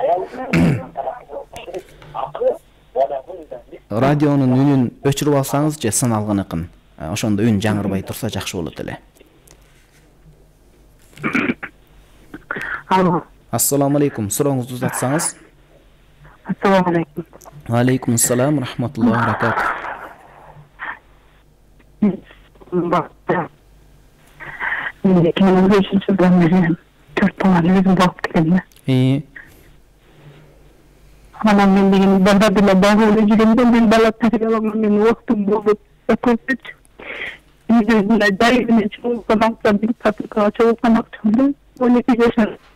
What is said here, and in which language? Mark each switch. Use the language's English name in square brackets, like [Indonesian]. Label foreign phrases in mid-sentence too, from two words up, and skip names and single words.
[Kyrgyz] Радионун үнүн өчүрүп алсаңыз же сыналгыныкын. Ошондо үн жаңырбай турса жакшы болот эле. Алло. [Arabic] السلام عليكم. [Kyrgyz] Сурооңузду узатсаңыз. [Arabic] السلام عليكم. وعليكم السلام، رحمة الله وبركاته. [Kyrgyz] Мен 2005 жылдан бери 4 баланы өзүм багып келем. Анан мен деген балдар деле багып жүргөндө мен бала тарбиялаган мен убактым болуп өтөчү. Үйдө дайыны чыгып канакта бир папка чыгып канакта 12 жашар.